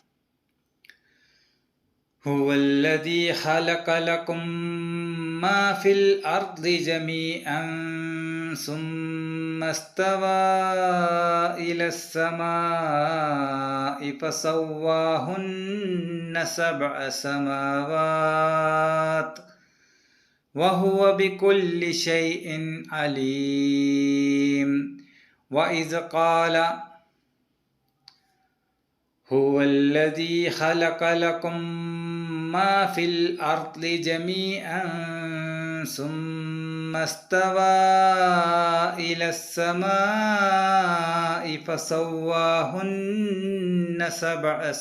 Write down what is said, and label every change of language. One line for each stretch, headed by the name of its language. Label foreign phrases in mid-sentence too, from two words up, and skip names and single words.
Arabic: هو الذي خلق لكم ما في الأرض جميعا ثم استوى إلى السماء فسواهن سبع سماوات, وهو بكل شيء عليم وإذ قال هو الذي خلق لكم ما في الأرض جميعا ثم استوى إلى السماء فسواهن سبع